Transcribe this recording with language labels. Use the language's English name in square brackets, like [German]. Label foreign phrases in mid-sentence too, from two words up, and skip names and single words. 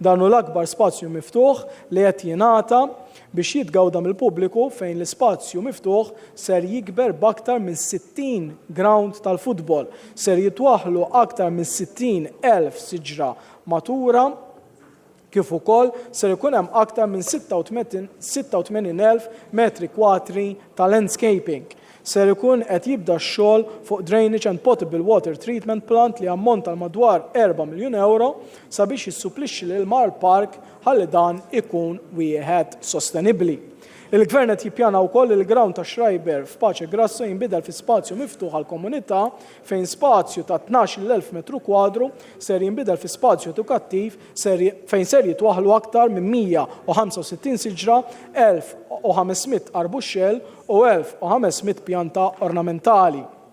[Maltese] Dan hu l-akbar spazju miftuħ li qed jingħata biex jitgawda mill-pubbliku fejn l-ispazju miftuħ ser jikber b'aktar minn 60 ground tal-futbol, ser jitwaħħlu aktar minn 60,000 siġra matura, kif ukoll ser ikun hemm aktar minn 86,000 metri kwatri ta' landscaping. Ser ikun qed jibda x-xogħol fuq [English] drainage and potable water treatment plant [Maltese] li ammonta madwar 4 miljun euro sabiex jissupplixxi l-ilma l-park ħalli dan ikun wieħed sostenibbli. Il-Gvern qed jippjana wkoll il-ground ta' Schreiber f'Paċe Grasso jinbidel fi spazju miftuħ għal komunità fejn spazju ta' 12,000 metru kwadru ser jinbidel fi spazju edukattiv fejn ser jitwaħħlu aktar minn 165 siġra, 1,500 arbuxxell u 1,500 pjanta ornamentali.